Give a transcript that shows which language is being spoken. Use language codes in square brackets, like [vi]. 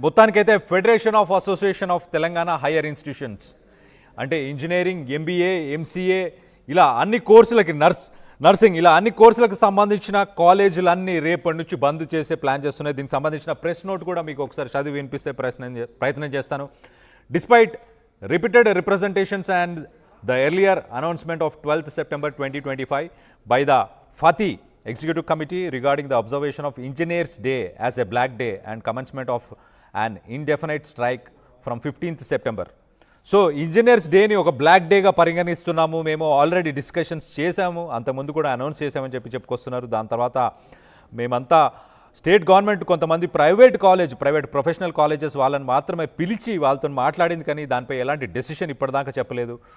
[te] మొత్తానికైతే federation of association of Telangana hire institutions అంటే engineering, MBA, MCA ఇలా అన్ని కోర్సులకి, నర్సింగ్ ఇలా అన్ని కోర్సులకు సంబంధించిన కాలేజీలన్నీ రేపటి నుంచి బంద్ చేసే ప్లాన్ చేస్తున్నాయి. దీనికి సంబంధించిన ప్రెస్ నోట్ కూడా మీకు ఒకసారి చదివి వినిపిస్తే ప్రయత్నం చేస్తాను. [en] Despite repeated representations and the earlier announcement of 12th September 2025 by the FATI Executive Committee regarding the observation of Engineers Day as a black day and commencement of an indefinite strike from 15th September. [te] So engineers డేని ఒక black డేగా పరిగణిస్తున్నాము, మేము already discussions చేశాము, అంతకుముందు కూడా announce చేశామని చెప్పుకొస్తున్నారు. దాని తర్వాత మేమంతా స్టేట్ గవర్నమెంట్ కొంతమంది ప్రైవేట్ ప్రొఫెషనల్ కాలేజెస్ వాళ్ళని మాత్రమే పిలిచి వాళ్ళతో మాట్లాడింది, కానీ దానిపై ఎలాంటి డెసిషన్ ఇప్పటిదాకా చెప్పలేదు.